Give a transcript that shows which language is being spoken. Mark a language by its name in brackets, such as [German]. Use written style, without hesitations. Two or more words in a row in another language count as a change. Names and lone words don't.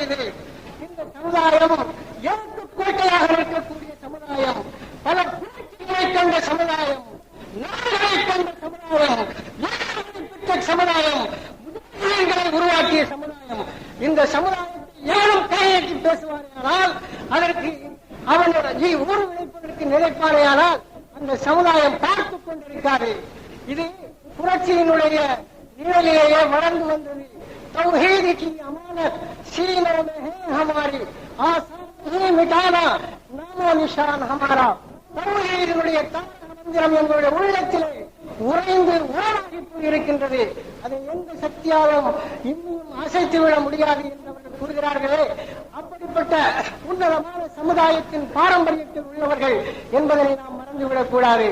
[Tamil] இது இந்த சமுதாயம் எனக்கு கோட்டையாக இருக்கக்கூடிய சமுதாயம், பல புரட்சிகளை கண்ட சமுதாயம், நாடுகளை கண்ட சமுதாயம், பெற்ற சமுதாயம், முதலீடுகளை உருவாக்கிய சமுதாயம். இந்த சமுதாயத்தை ஏனும் கையேற்றி பேசுவாரேயானால், அதற்கு அவனுடைய ஊர் விளைப்பதற்கு நினைப்பாரேயானால் அந்த சமுதாயம் பார்த்துக் கொண்டிருக்காது. இது புரட்சியினுடைய நிழலிலேயே வளர்ந்து வந்தது. [Urdu] توحید کی امانت سینوں میں ہے ہماری، آسان ہی مٹانا نامو نشان ہمارا. [Tamil] தௌஹீதுடைய மந்திரம் எங்களுடைய உள்ளத்திலே உறைந்து உரமாகி போயிருக்கின்றது. அதை எந்த சக்தியாலும் இன்னும் அசைத்துவிட முடியாது என்று அவர்கள் கூறுகிறார்களே, அப்படிப்பட்ட உன்னதமான சமுதாயத்தின் பாரம்பரியத்தில் உள்ளவர்கள் என்பதனை நாம் மறந்துவிடக் கூடாது.